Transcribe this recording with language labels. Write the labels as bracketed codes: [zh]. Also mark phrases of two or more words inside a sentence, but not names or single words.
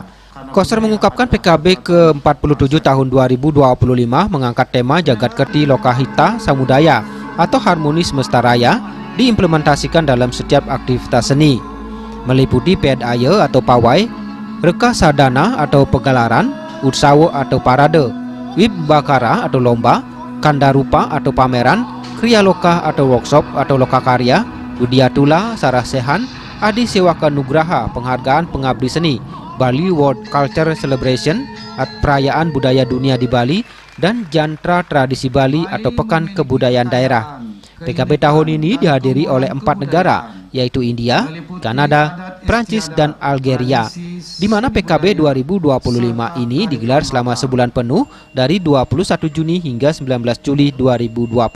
[id] Koster mengungkapkan PKB ke-47 tahun 2025 mengangkat tema Jagat Kerti Lokahita Samudaya atau Harmoni Semesta Raya diimplementasikan dalam setiap aktivitas seni, meliputi PED AYE atau pawai, Reka Sadana atau pegelaran, Utsawo atau parade, Wibbakara atau lomba, Kandarupa atau pameran, Kriya Loka atau workshop atau lokakarya, Widyatula Sarasehan, Adi Sewaka Nugraha penghargaan pengabdi seni, Bali World Culture Celebration atau perayaan budaya dunia di Bali, dan Jantra Tradisi Bali atau Pekan Kebudayaan Daerah. PKB tahun ini dihadiri oleh 4 negara, yaitu India, Kanada, Prancis, dan Algeria, di mana PKB 2025 ini digelar selama sebulan penuh dari 21 Juni hingga 19 Juli 2025.